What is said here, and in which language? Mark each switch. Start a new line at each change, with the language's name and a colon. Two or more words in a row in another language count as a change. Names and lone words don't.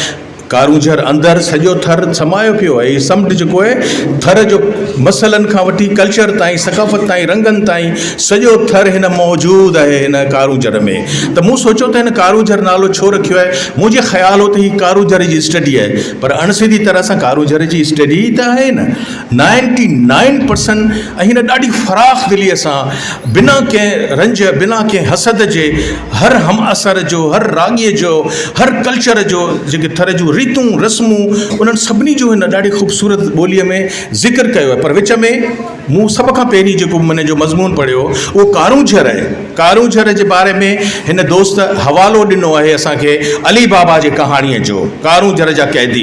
Sindhi: कारूंझर अंदरि सॼो थर समायो पियो आहे। हीउ समुंड जेको आहे थर जो मसइलनि खां वठी कल्चर ताईं, सक़ाफ़त ताईं, रंगनि ताईं सॼो थर हिन मौजूदु आहे हिन कारूंझर में। त मूं सोचियो त हिन कारूंझर नालो छो रखियो आहे। मुंहिंजे ख़्याल हो त हीउ कारूंझर जी स्टडी आहे, पर अणसिधी तरह सां कारूंझर जी स्टडी त आहे न 99%। ऐं हिन ॾाढी फ़राख़ दिलीअ सां बिना कंहिं रंज, बिना कंहिं हसद जे, हर हम असर जो, हर राॻीअ जो, हर कल्चर जो, जेके थर जूं रीतूं रस्मूं, उन्हनि सभिनी जो हिन ॾाढी ख़ूबसूरत ॿोलीअ में ज़िक्र कयो आहे। पर विच में मूं सभ खां पहिरीं जेको मन जो मज़मून पढ़ियो उहो कारूंझर आहे। कारूंझर जे बारे में हिन दोस्त हवालो ॾिनो आहे असांखे अली बाबा जे कहाणीअ जो, कारूंझर जा कैदी।